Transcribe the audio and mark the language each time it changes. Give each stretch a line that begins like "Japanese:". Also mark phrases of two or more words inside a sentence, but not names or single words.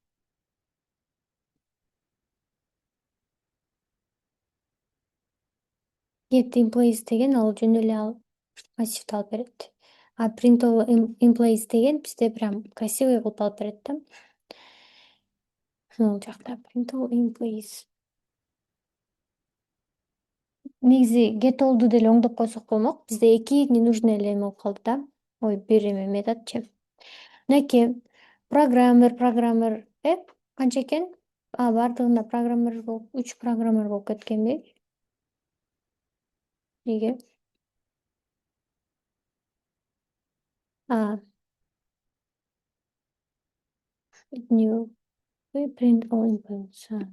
English: Get employees
Kyrgyz: деген ал жөн эле ал массивди алып берет. А
English: print all employees
Kyrgyz: деген бизде
Russian: прям красивый
Kyrgyz: кылып алып берет да.
English: Могул жакта print all employees.
Kyrgyz: Негизи
English: get all'ду
Kyrgyz: деле оңдоп койсок болмок. Бизде 2 ненужный эле эме болуп калды да. Ой, бир эме методчу. Мынакей программер, канча экен? Бардыгында программер болуп, 3 программер болуп кеткенби? Неге?
English: New print all employees.